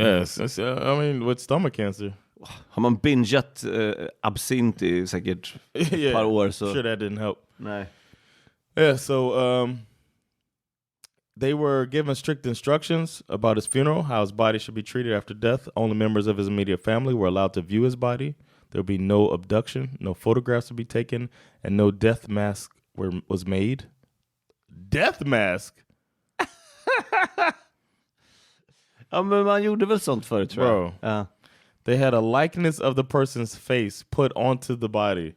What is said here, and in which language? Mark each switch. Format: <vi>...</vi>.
<en>Yes, I mean with stomach cancer.</en> <sv>Har man bingeat absint i säkert ett par år så...</sv> <en>Sure that didn't help.</en> <sv>Nej.</sv> <en>Yeah, so they were given strict instructions about his funeral, how his body should be treated after death. Only members of his immediate family were allowed to view his body. There would be no abduction, no photographs would be taken, and no death mask was made. Death mask?</en> <sv>Ja, men man gjorde väl sånt förut, tror jag. Ja.</sv> <en>They had a likeness of the person's face put onto the body.</en>